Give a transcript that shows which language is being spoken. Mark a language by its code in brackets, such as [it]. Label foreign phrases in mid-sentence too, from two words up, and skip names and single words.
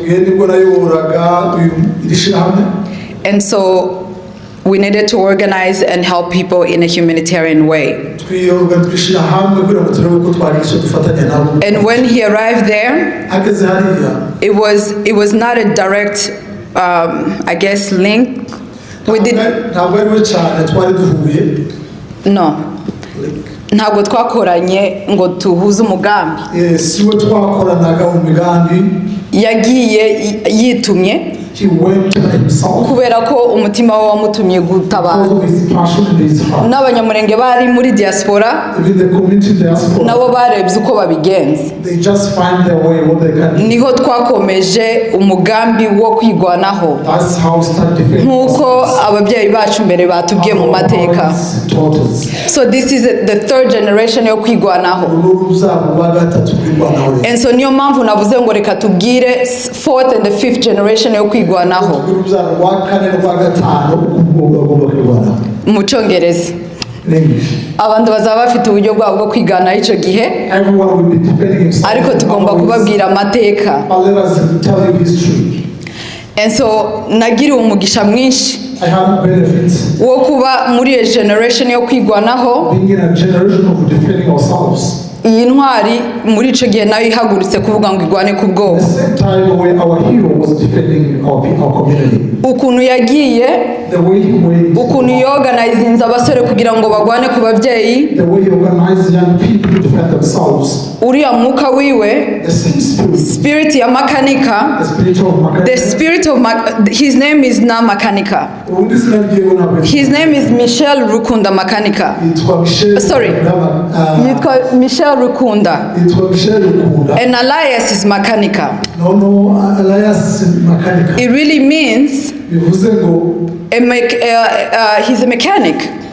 [en] And so we needed to organize and help people in a humanitarian way. And when he arrived there, it was not a direct I guess, link. We did. No. [rw] Ntabwo twakoranye ngo tuhuze umugambi. Siwe twakoranaga umugambi. Yagiye yitumye. Kubera ko umutima we wamutumye gutabara. N'abanyamurenge bari muri diaspora nabo barebye uko babigenza. Niho twakomeje umugambi wo kwigwanaho nk'uko ababyeyi bacu mbere batubwiye mu mateka. [en] So this is the third generation [rw] yo kwigwanaho. [en] And so [rw] niyo mpamvu navuze ngo reka tubwire [en] fourth and the fifth generation [rw] yo kwigwanaho mu Cyongereza. Abantu bazaba bafite uburyo bwabo bwo kwigana icyo gihe, ariko tugomba kubabwira amateka. [en] And so [rw] nagiriwe umugisha mwinshi wo kuba muri iyo generation yo kwigwanaho. Iyi ntwari muri ico gihe nayo ihagurutse kuvuga ngo igwane ku bwoba. Ukuntu yagiye, ukuntu yoganizinze abasore kugira ngo bagwane ku babyeyi, uriya mwuka wiwe, spirit ya Makanika, [en] the spirit of his name is not Makanika. His name is Michel Rukunda Makanika. Sorry, Michel Rukunda. And Elias is Makanika. It really means he's a mechanic.